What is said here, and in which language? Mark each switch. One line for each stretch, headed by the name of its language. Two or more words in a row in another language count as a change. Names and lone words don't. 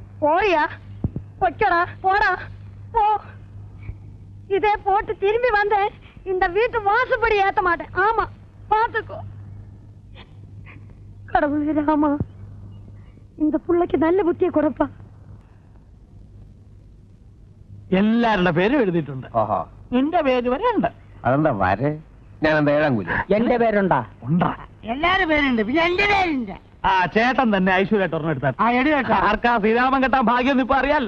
Tamil: போறியா? பொச்சடா, போடா போ. இதே போட்டு திரும்பி வந்தேன் இந்த வீட்டு வாசப்படி ஏத்த மாட்டேன். ஆமா, பாத்துக்கோ. கடவுளே ராமா, இந்த புள்ளைக்கு நல்ல புத்தியை கொடுப்பா.
Malayalam: എല്ലാവരുടെ പേരും എഴുതിയിട്ടുണ്ട്. ഓഹോ, നിന്റെ പേര് വരെ ഉണ്ട്. അതെന്താ വരെ? ഞാൻ എന്താ ഏഴാം കൂലി? എന്റെ പേരുണ്ടാ? ഉണ്ടാ. എല്ലാരും പേരുണ്ട്, പിന്നെ എന്റെ പേരുണ്ട്. ആ ചേട്ടൻ തന്നെ ഐശ്വര്യായിട്ട് ഒരെണ്ണം എടുത്താൽ. ആ, എടി കേട്ടോ. ആർക്കാ ശ്രീരാമൻ കെട്ടാൻ ഭാഗ്യം ഇപ്പൊ അറിയാലോ.